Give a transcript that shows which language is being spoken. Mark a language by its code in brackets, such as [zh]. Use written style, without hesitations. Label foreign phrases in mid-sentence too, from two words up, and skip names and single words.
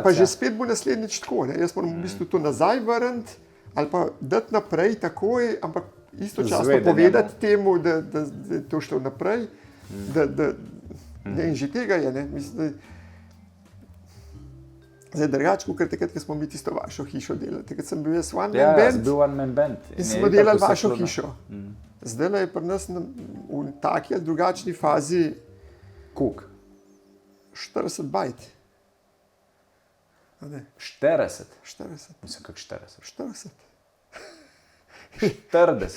[sl] Pa že spet bo naslednjič tako, ne? Jaz moram v bistvu to nazaj vrniti, ali pa dati naprej takoj, ampak istočasno povedati temu, da je to šlo naprej, in že tega je, ne? Mislim, Zdaj drugače, kot takrat, ko smo mi tisto vašo hišo delali. Takrat sem bil jaz [en] one man [sl] Ja, band sem bil [en] one man band. [sl] in je smo itak delali vse vašo šlo na- hišo. Zdaj je pri nas v taki ali drugačni fazi Koliko? 40 bajt. A ne, 40? 40. Mislim, kako 40. 40. 40.